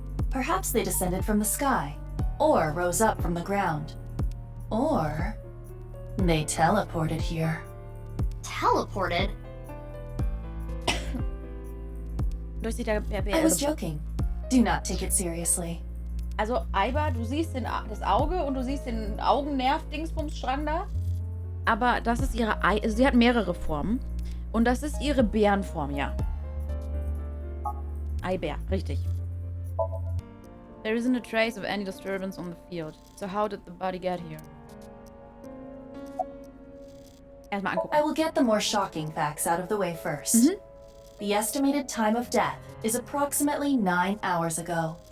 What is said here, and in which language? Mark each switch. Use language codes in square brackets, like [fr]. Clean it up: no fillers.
[en] Perhaps they descended from the sky, or rose up from the ground. Or they teleported here. teleported? [de] durchsichtiger [en] I was joking. Do not take it seriously. [de] Also, Aiba, du siehst das Auge und du siehst den Augennerv-Dingsbumsstrang da. Aber das ist ihre also sie hat mehrere Formen. Und das ist ihre Bärenform, ja. Eibär, richtig. [en] There isn't a trace of any disturbance on the field. So how did the body get here? [de] Erstmal angucken. [en] I will get the more shocking facts out of the way first. The estimated time of death is approximately 9 hours ago.